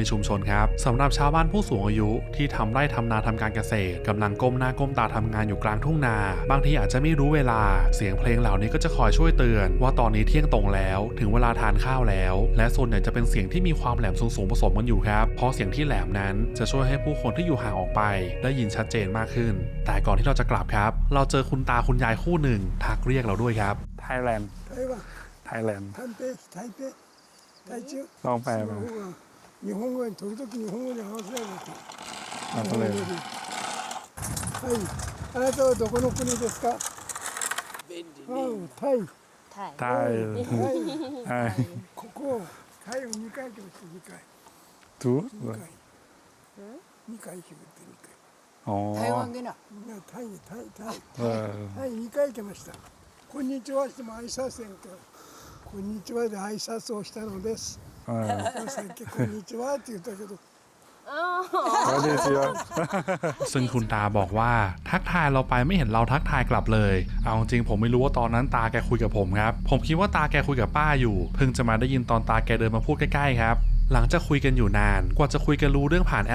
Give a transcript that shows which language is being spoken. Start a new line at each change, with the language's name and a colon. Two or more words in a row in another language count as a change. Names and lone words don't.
Thai: ชุมชนครับสำหรับชาวบ้านผู้สูงอายุที่ทำไร่ทำนาทำการเกษตรกำลังก้มหน้าก้มตาทำงานอยู่กลางทุ่งนาบางทีอาจจะไม่รู้เวลาเสียงเพลงเหล่านี้ก็จะคอยช่วยเตือนว่าตอนนี้เที่ยงตรงแล้วถึงเวลาทานข้าวแล้วและส่วนใหญ่จะเป็นเสียงที่มีความแหลมสูงๆผสมกันอยู่ครับเพราะเสียงที่แหลมนั้นจะช่วยให้ผู้คนที่อยู่ห่างออกไปได้ยินชัดเจนมากขึ้นแต่ก่อนที่เราจะกลับครับเราเจอคุณตาคุณยายคู่หนึ่งทักเรียกเราด้วยครับ ไทยแลนด์ลองแปลมา
Japanese: 日本語に時々日本語に合わせられてはいあなたはどこの国ですかタイここタイを2回行きました2回2回行きました2回台湾でなタイ2回行きましたこんにちはしても挨拶せんかこんにちはで挨拶をしたのですさっきこんにちはって言ったけど
Thai: ซึ่งคุณตาบอกว่าทักทายเราไปไม่เห็นเราทักทายกลับเลยเอาจริงผมไม่รู้ว่าตอนนั้นตาแกคุยกับผมครับผมคิดว่าตาแกคุยกับป้าอยู่เพิ่งจะมาได้ยินตอนตาแกเดินมาพูดใกล้ๆครับหลังจากคุยกันอยู่นานกว่าจะคุยกันรู้เรื่องผ่านแอ